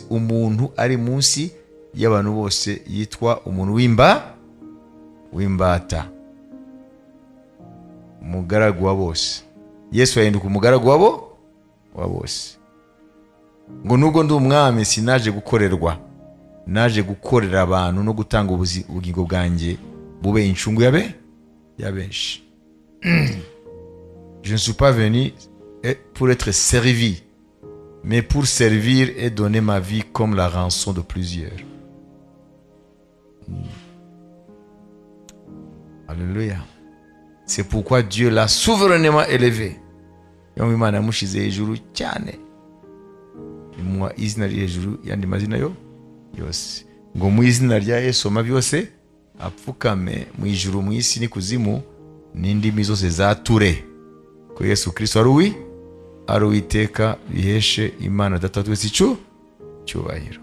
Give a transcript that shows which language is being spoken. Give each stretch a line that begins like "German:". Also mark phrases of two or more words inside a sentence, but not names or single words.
Kinyarwanda: Umuntu ari munsi y'abantu bose yitwa umuntu w'imbata, umugaragu wa bose. Yesu yahinduka umugaragu wa bose. Ngo nubwo ndi umwami sinaje gukorerwa, naje gukorera abantu no gutanga ubugingo bwanjye bube incungu ya benshi.
French: Je ne suis pas venu pour être servi, mais pour servir et donner ma vie comme la rançon de plusieurs. Alléluia. C'est pourquoi Dieu l'a souverainement élevé.
Kinyarwanda: Yombi Imana yamushize hejuru cyane, imuha izina riri hejuru yandi mazina yose. Ngo mu izina rya Yesu amavi yose apfukame, mu ijuru, mu isi n'ikuzimu, n'indimi zose zature ko Yesu Kristo ari Uwiteka, biheshe Imana Data twese icyubahiro.